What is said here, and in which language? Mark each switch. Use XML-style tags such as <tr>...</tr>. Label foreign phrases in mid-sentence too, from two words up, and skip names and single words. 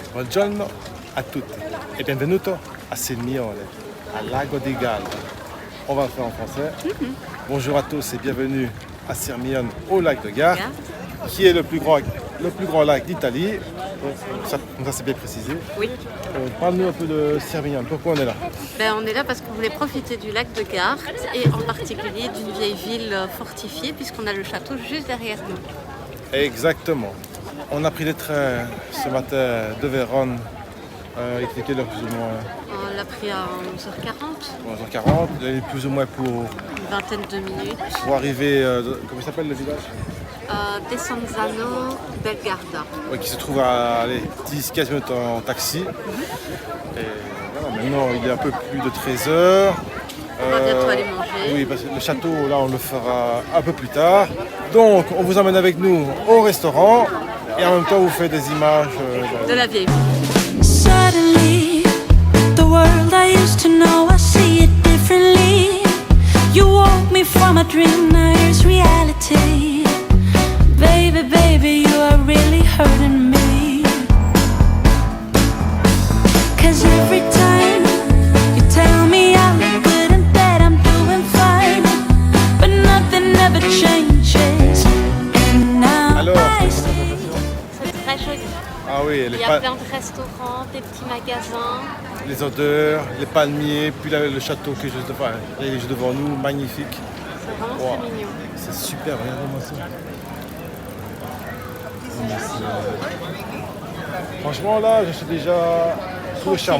<it>Buongiorno a tutti et benvenuto a Sirmione, à Lago di Garda.</it> <fr>On va le faire en français. Bonjour à tous et bienvenue à Sirmione, au lac de Garde, qui est le plus grand lac d'Italie. Ça c'est bien précisé. Oui. Parle-nous un peu de Sirmione. Pourquoi on est là? On est là parce qu'on voulait profiter du lac de Garde et en particulier d'une vieille ville fortifiée puisqu'on a le château juste derrière nous. Exactement. On a pris le train ce matin de Vérone. Il était quelle heure plus ou moins? On l'a pris à 11h40. 11h40. Il est plus ou moins pour Une vingtaine de minutes. pour arriver. Comment s'appelle le village? Desenzano del Garda. Ouais, qui se trouve à 10-15 minutes en taxi. Et voilà, maintenant il est un peu plus de 13h. On va bientôt aller manger. Oui, parce que le château, là, on le fera un peu plus tard. Donc, on vous emmène avec nous au restaurant et en même temps, on vous fait des images De la vieille ville.</fr> <en>Suddenly, the world I used to know, I see it differently. You woke me from a dream, now here's reality. Baby, baby, you are really hurting me. 'Cause every time you tell me I look good and that I'm doing fine, but nothing ever changes. And now</en> <fr>Alors,</fr> <en>I see.</en> <fr>C'est très joli. Ah oui, Il y a plein de restaurants, des petits magasins. les odeurs, les palmiers, puis le château qui est juste devant, il est juste devant nous, magnifique. C'est vraiment Wow. très mignon. C'est super, regardez-moi ça. Franchement, là, je suis déjà sous le charme.</fr>